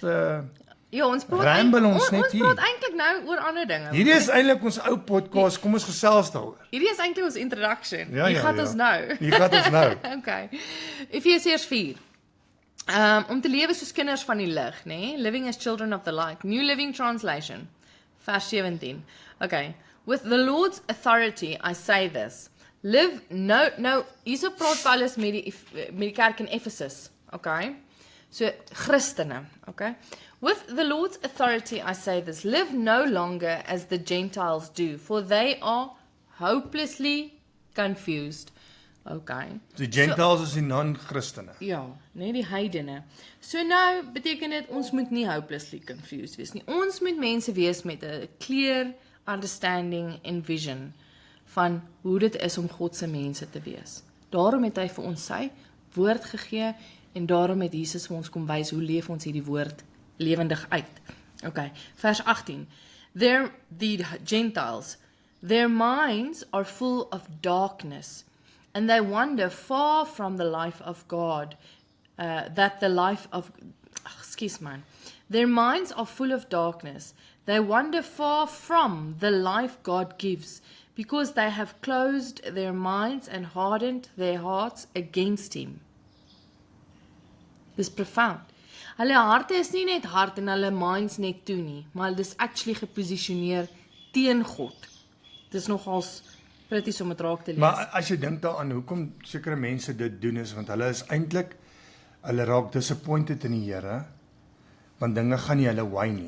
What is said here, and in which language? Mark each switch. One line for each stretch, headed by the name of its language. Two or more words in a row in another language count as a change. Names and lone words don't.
Afrikaans: ja, ons praat eintlik nou oor ander dinge. Hierdie is eintlik ons ou podcast, kom ons gesels daaroor. Hierdie is eintlik ons introduction. Ja, Hier gaan ons nou. Hier gaan ons nou. Okay. Efesiërs 4. Om te lewe soos kinders van die lig, né?
English: Living as children of the light. New Living Translation.
Afrikaans: Vers 17. Okay.
English: With the Lord's authority I say this.
Afrikaans: Live hierso praat Paulus met die kerk in Ephesus. Okay? So Christene, okay?
English: With the Lord's authority I say this, live no longer as the Gentiles do, for they are hopelessly confused.
Afrikaans: Okay. Die Gentiles is die non-Christene. Ja, nee, die heidene. So nou beteken dit ons moet nie
English: hopelessly confused
Afrikaans: wees nie. Ons moet mense wees met 'n
English: clear understanding and vision
Afrikaans: van hoe dit is om God se mense te wees. Daarom het hy vir ons sy woord gegee en daarom het Jesus vir ons kom wys hoe leef ons hierdie woord lewendig uit. Okay, vers 18.
English: The Gentiles, their minds are full of darkness, and they wander far from the life of God, Their minds are full of darkness. They wander far from the life God gives, because they have closed their minds and hardened their hearts against Him.
Afrikaans: Dis profound. Hulle harte is nie net hard en hulle minds net toe nie, maar dis actually geposisioneer teen God. Dis nogals pretty om dit raak te lees. Maar as jy dink daaraan hoekom sekere mense dit doen is want hulle is eintlik hulle raak disappointed in die Here want dinge gaan nie hulle way nie.